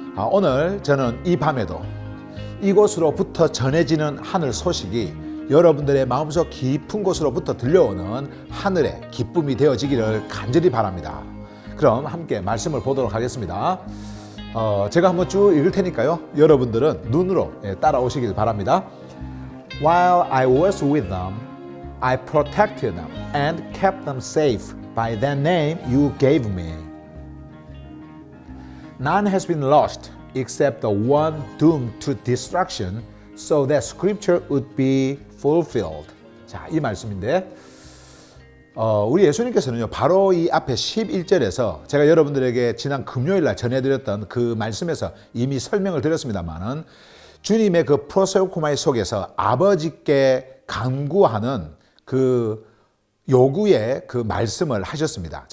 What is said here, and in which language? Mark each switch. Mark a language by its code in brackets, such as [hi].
[ko] 오늘 저는 이 밤에도 이곳으로부터 전해지는 하늘 소식이 여러분들의 마음속 깊은 곳으로부터 들려오는 하늘의 기쁨이 되어지기를 간절히 바랍니다. 그럼 함께 말씀을 보도록 하겠습니다. 제가 한번 쭉 읽을 테니까요, 여러분들은 눈으로 따라오시길 바랍니다. [en] While I was with them, I protected them and kept them safe by the name you gave me. None has been lost except the one doomed to destruction, so that scripture would be fulfilled. [ko] 자, 이 말씀인데, 우리 예수님께서는요, 바로 이 앞에 11절에서 제가 여러분들에게 지난 금요일 날 전해드렸던 그 말씀에서 이미 설명을 드렸습니다만은, 주님의 그 프로세우코마이 속에서 아버지께 간구하는 그 요구의 그 말씀을 하셨습니다.